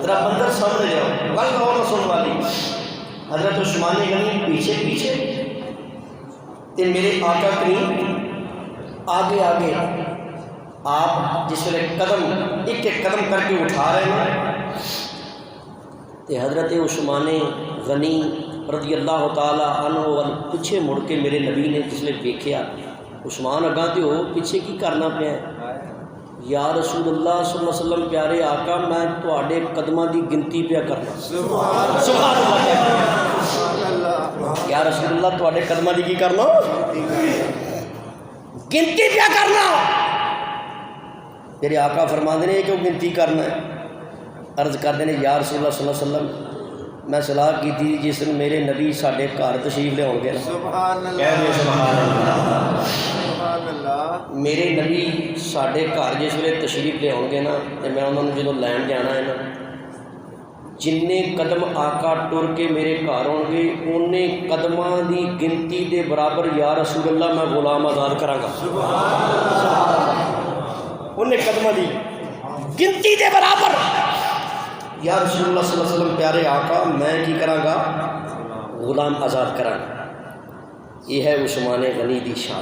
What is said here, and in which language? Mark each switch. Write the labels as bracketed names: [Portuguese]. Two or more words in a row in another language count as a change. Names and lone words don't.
[Punjabi] ذرا بندر سامنے جاؤ، گل کہو نہ سن والی. حضرت عثمان غنی پیچھے پیچھے تے میرے آقا کریم آگے آگے. آپ جس ویلے قدم ایک ایک قدم کر کے اٹھا رہے ہیں تے حضرت عثمان غنی [Arabic] رضی اللہ تعالی عنہ [Punjabi] وال پیچھے مڑ کے میرے نبی نے جس ویلے ویکھیا عثمان اگاں تے ہو پیچھے کی کرنا پیا ہے. [Arabic] یا رسول اللہ صلی اللہ علیہ وسلم [Punjabi] پیارے آقا میں تواڈے قدماں دی گنتی پیا کرنا. [Arabic] سبحان اللہ. یا رسول اللہ [Punjabi] تواڈے قدماں دی کی کرنا؟ گنتی پیا کرنا. میرے آقا فرماندے نے کہ وہ گنتی کرنا ہے. [Urdu] عرض کرتے ہیں [Arabic] یا رسول اللہ صلی اللہ علیہ وسلم [Punjabi] میں صلاح کی تھی جس دن میرے نبی ساڈے گھر تشریف لے آؤ گے. [Arabic] سبحان اللہ. سبحان اللہ. سبحان اللہ. [Punjabi] میرے نبی ساڈے گھر جس ویلے تشریف لے آؤ گے نا تو میں انہوں نے جدوں لین جانا ہے نا جننے قدم آقا ٹر کے میرے گھر آؤ گے اونے قدماں دی گنتی دے برابر [Arabic] یا رسول اللہ [Punjabi] میں غلام آزاد کراں گا. انہیں قدماں دی گنتی دے برابر [Arabic] یا رسول اللہ صلی اللہ علیہ وسلم [Punjabi] پیارے آقا میں کی کراں گا؟ غلام آزاد کراں گا. یہ ہے عثمان غنی دی شان.